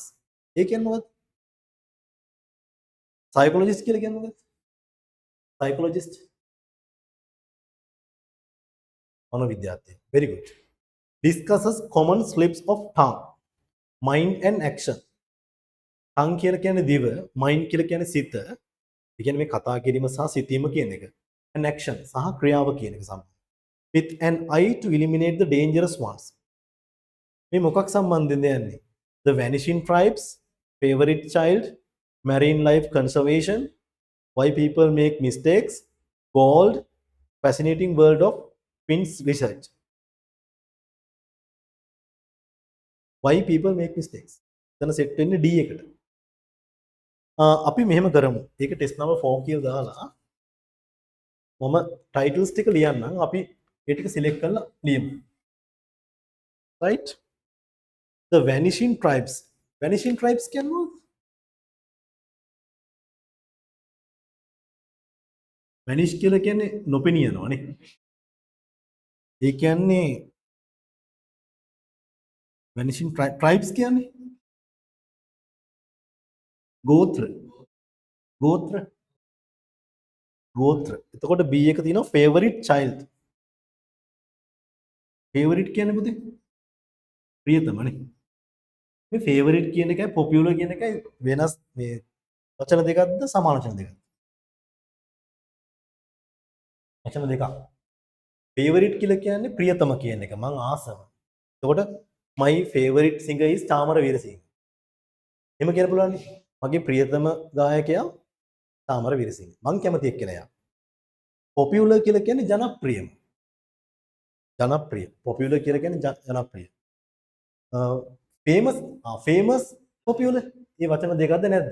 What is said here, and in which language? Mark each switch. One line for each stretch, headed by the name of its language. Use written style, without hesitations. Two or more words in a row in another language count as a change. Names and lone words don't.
Sinhala: ඒ කියන්නේ මොකද්ද? Psychologist කියලා කියන්නේ මොකද්ද? Psychologist මනෝවිද්‍යාඥයෙක්.
English: Very good. Discusses common slips of tongue, mind and action.
Sinhala: tongue කියලා කියන්නේ දිව, mind කියලා කියන්නේ සිත. ඒ කියන්නේ මේ කතා කිරීම සහ සිතීම කියන එක.
English: And action
Sinhala: සහ ක්‍රියාව කියන එක සම්බන්ධ.
English: With an eye to eliminate the dangerous ones.
Sinhala: මේ මොකක් සම්බන්ධද යන්නේ?
English: The vanishing tribes, favorite child, marine life conservation, why people make mistakes, gold, fascinating world of twins research. Why people make mistakes.
Sinhala: එතන සෙට් වෙන්නේ D එකට. අපි මෙහෙම කරමු. ඒක
English: test number
Sinhala: 4 කියලා දාලා මම ටයිටල්ස් ටික ලියන්නම්. අපි ඒ ටික සිලෙක්ට් කරලා ලියමු.
English: Right? The vanishing tribes. Vanishing tribes
Sinhala: කියන්නේ මොකක්ද? vanish කියලා කියන්නේ නොපෙනියනවා නේ. ඒ කියන්නේ
English: vanishing tribes
Sinhala: කියන්නේ ගෝත්‍ර. එතකොට B එක තියෙනවා
English: favorite child.
Sinhala: favorite කියන්නේ පුතේ ප්‍රියතමනේ. මේ favorite කියන එකයි popular කියන එකයි වෙනස් මේ වචන දෙකක්ද සමාන වචන දෙකක්ද? වචන දෙකක්. favorite කියලා කියන්නේ ප්‍රියතම කියන එක මං ආසම.
English: එතකොට my favorite singer is චාමර වීරසිංහ.
Sinhala: එහෙම කියන්න පුළුවන් නේ. මගේ ප්‍රියතම ගායකයා චාමර වීරසිංහ. මං කැමති එක්කෙනා. popular කියලා කියන්නේ ජනප්‍රියම. popular කියලා කියන්නේ ජනප්‍රිය.
English: famous popular
Sinhala: මේ වචන දෙකක්ද නැද්ද?